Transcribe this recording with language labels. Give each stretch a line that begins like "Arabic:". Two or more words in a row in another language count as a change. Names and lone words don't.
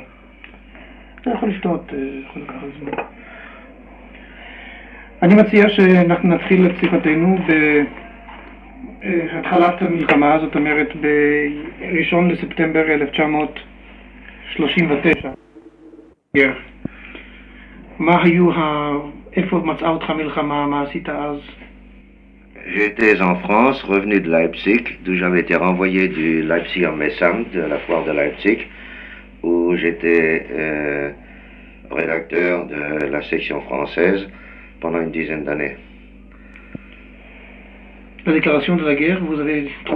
Hebrew: אתה יכול לשתות, יכול לקחת זמן. אני מציע שאנחנו נתחיל את שיחתנו בהתחלת המלחמה, זאת אומרת ב-1 לספטמבר 1939. איפה מצאה אותך מלחמה, מה עשית אז?
French: J'étais en France, revenu de Leipzig, d'où j'avais été renvoyé du Leipzig en Messam, de la foire de Leipzig, où j'étais rédacteur de la section française pendant une dizaine d'années. La déclaration de la guerre, vous avez trouvé